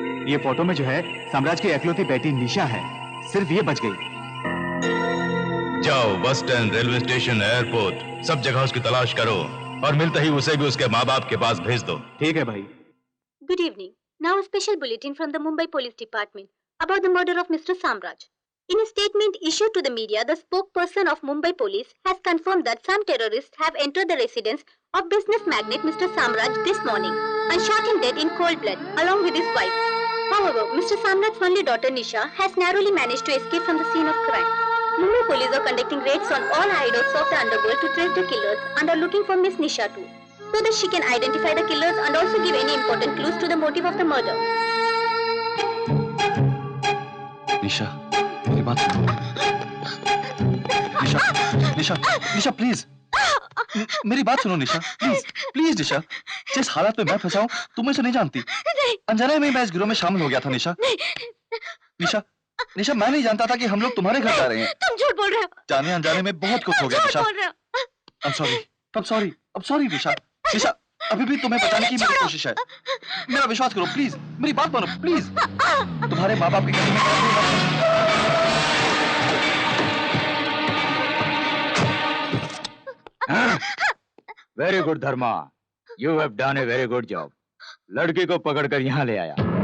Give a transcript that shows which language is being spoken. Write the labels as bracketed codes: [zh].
[hi] ये फोटो में जो है साम्राज्य की इकलौती बेटी निशा है, सिर्फ ये बच गई। जाओ bus stand, railway station, airport, सब जगह उसकी तलाश करो और मिलते ही उसे भी उसके माँ बाप के पास भेज दो। ठीक है भाई। [en] Good evening. Now a special bulletin from the Mumbai Police Department about the murder of Mr. Samraj. In a statement issued to the media, the spokesperson of Mumbai Police has confirmed that some terrorists have entered the residence of business magnate Mr. Samraj this morning and shot him dead in cold blood along with his wife. However, Mr. Samraj's only daughter Nisha has narrowly managed to escape from the scene of crime. Mumbai police are conducting raids on all hideouts of the underworld to trace the killers and are looking for Miss Nisha too, so that she can identify the killers and also give any important clues to the motive of the murder. [hi] निशा, मेरी बात सुनो। निशा, निशा, निशा please, मेरी बात सुनो निशा, please, please निशा। जिस हालात में मैं फंसा हूँ तुम इसे नहीं जानती। अनजाने में मैं इस गिरोह में शामिल हो गया था निशा। निशा, निशा मैं नहीं जानता था कि हम लोग तुम्हारे घर जा रहे हैं। तुम झूठ बोल रहे हो। जाने अनजाने में बहुत कुछ हो गया निशा। [en] I'm sorry, I'm sorry, I'm sorry Nisha. [hi] निशा, अभी भी तुम्हें बचाने की मेरी कोशिश है। मेरा विश्वास करो प्लीज, मेरी बात मानो प्लीज। तुम्हारे माँ बाप की गलती में [en] Very good Dharma, you have done a very good job. [hi] लड़की को पकड़कर यहाँ ले आया।